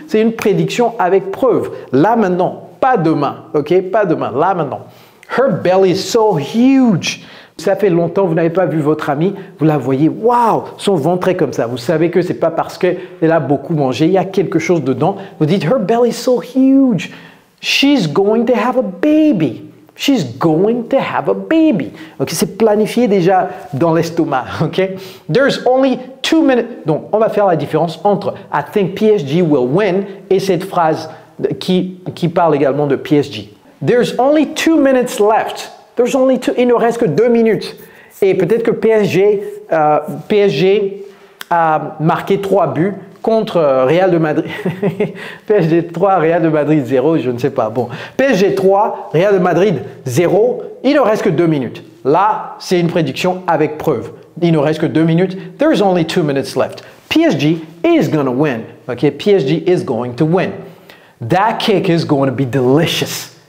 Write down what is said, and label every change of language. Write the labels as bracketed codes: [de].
[fr] C'est une prédiction avec preuve. Là maintenant, pas demain. Ok? Pas demain. Là maintenant. [en] Her belly is so huge. [fr] Ça fait longtemps que vous n'avez pas vu votre amie, vous la voyez, waouh, son ventre est comme ça. Vous savez que ce n'est pas parce qu'elle a beaucoup mangé, il y a quelque chose dedans. [en] Vous dites, her belly is so huge. She's going to have a baby. She's going to have a baby. [fr] Okay, c'est planifié déjà dans l'estomac. Okay? [en] There's only 2 minutes. [fr] Donc, on va faire la différence entre [en] I think PSG will win [fr] et cette phrase qui parle également de PSG. [en] There's only 2 minutes left. There's only 2, [fr] il ne reste que 2 minutes. Et peut-être que PSG a marqué 3 buts contre Real de Madrid. PSG 3, Real de Madrid 0, je ne sais pas. Bon, PSG 3, Real de Madrid 0, il ne reste que 2 minutes. Là, c'est une prédiction avec preuve. Il ne reste que 2 minutes. [en] There's only 2 minutes left. PSG is going to win. Okay, PSG is going to win. That cake is going to be delicious.